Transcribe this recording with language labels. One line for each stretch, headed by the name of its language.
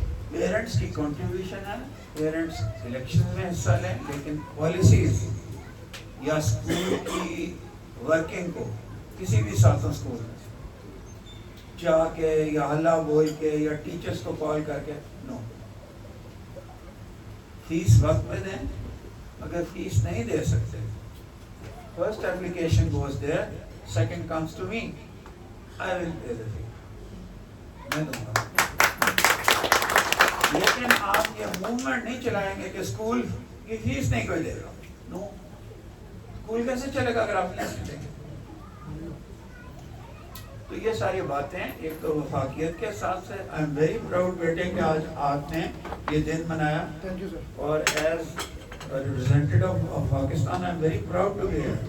Urdu: Parents کی contribution ہے. Parents election میں حصہ لیں، لیکن پالیسیز یا اسکول کی ورکنگ کو کسی بھی ساتھوں اسکول میں جا کے یا ہلا بول کے یا ٹیچرس کو کال کر کے نو. فیس وقت میں دیں. اگر فیس نہیں دے سکتے،
English: First application goes there, second comes to me, I will pay the fee.
Urdu: میں دوں گا. لیکن آپ یہ موومنٹ نہیں چلائیں گے کہ اسکول کی فیس نہیں کوئی دے گا. نو. اسکول کیسے چلے گا اگر آپ فیس نہیں دیں گے؟ تو یہ ساری باتیں ایک تو وفاقیت کے ساتھ سے
English: I am very proud
Urdu: بیٹے کہ آج آپ نے یہ دن منایا اور
English: as representative of Pakistan I am very proud to be